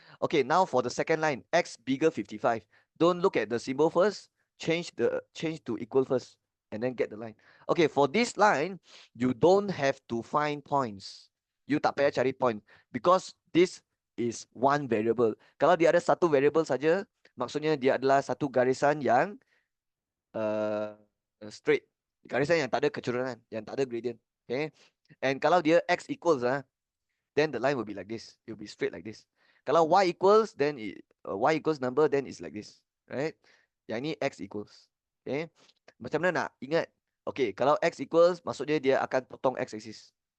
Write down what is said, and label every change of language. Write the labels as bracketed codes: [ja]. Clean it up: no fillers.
[en] Okay, now for the second line, x bigger 55. Don't look at the symbol first. Change to equal first. And then get the line. Okay, for this line, you don't have to find points. You [ms] tak payah cari [en] point. Because this is one variable. [ms] Kalau dia ada satu variable saja, maksudnya dia adalah satu garisan yang straight. Garisan yang tak ada kecurangan, yang tak ada gradient. Okay. [en] And [ms] kalau dia [en] x equals, then the line will be like this. It will be straight like this. [ms] Kalau [en] y equals, then y equals number, then it's like this. [ms] Right? Yang ini x equals. Okay. Macam mana nak ingat? Okay, kalau x equals, maksudnya dia akan potong x-axis.